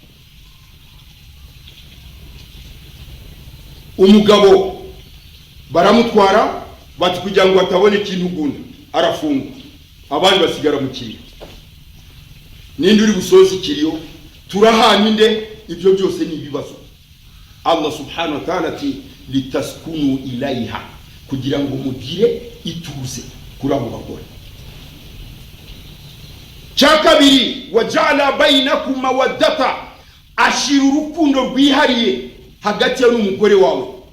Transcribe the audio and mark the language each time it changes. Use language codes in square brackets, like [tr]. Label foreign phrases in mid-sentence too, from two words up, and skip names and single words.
[rw] Umugabo baramutwara bati kugira ngo atabone ikintu gunda arafungwa, abandi basigara mu kiriyo. Ninde uri busoza ikiriyo? Turahana inde? Ibyo byose ni ibibazo. Allah [ar] سبحانه وتعالى [rw] ati [ar] لتسكنوا إليها, [rw] kugira ngo mugire ituze kuri abo bagore. Cyakabiri, [ar] وجعل بينكم مودة, [rw] ashira urukundo rwihariye hagati yawe n'umugore wawe.